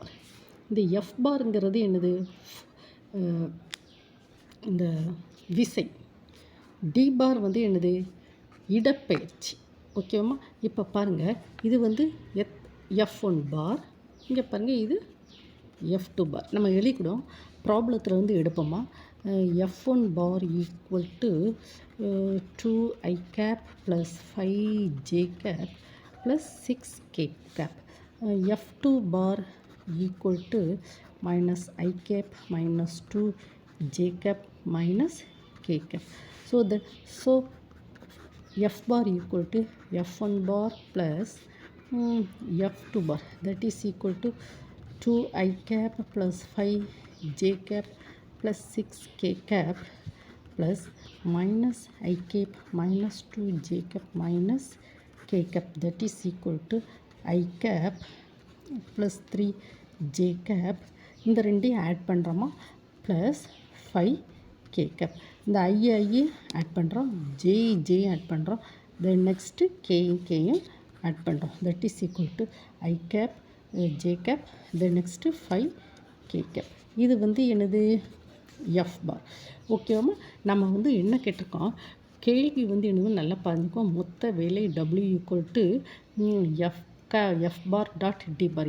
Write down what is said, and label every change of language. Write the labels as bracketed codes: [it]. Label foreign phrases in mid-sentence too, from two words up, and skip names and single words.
[ta] இந்த F பார்ங்கிறது என்னது, இந்த விசை. D பார் என்னது, இடப்பெயர்ச்சி. ஓகேவா? இப்போ பாருங்கள், இது F1 பார், இங்கே பாருங்கள் இது F2 பார். நம்ம எழுதிக்கிடும் ப்ராப்ளத்தில் எடுப்போமா. [en] F1 bar = 2i cap + 5j cap + 6k cap. F2 bar = -i cap -2j cap -k cap. So F bar = F1 bar plus F2 bar, that is equal to 2i cap plus 5j cap plus 6k cap plus -i cap -2j cap -k cap, that is equal to i cap plus 3j cap. [ta] இந்த ரெண்டையும் ஆட் பண்ணுறோமா, [en] plus 5k cap. [ta] இந்த ஐ ஆட் பண்ணுறோம், ஜே ஆட் பண்ணுறோம், [en] then next [ta] கேயும் ஆட் பண்ணுறோம், [en] that is equal to i cap j cap, then next 5k cap. [ta] இது என்னது, F பார். ஓகேவாமா. நம்ம என்ன கேட்டிருக்கோம், கேள்வி என்னது நல்லா பார்த்துக்கோம். மொத்த வேலை W = [en] F bar dot D bar.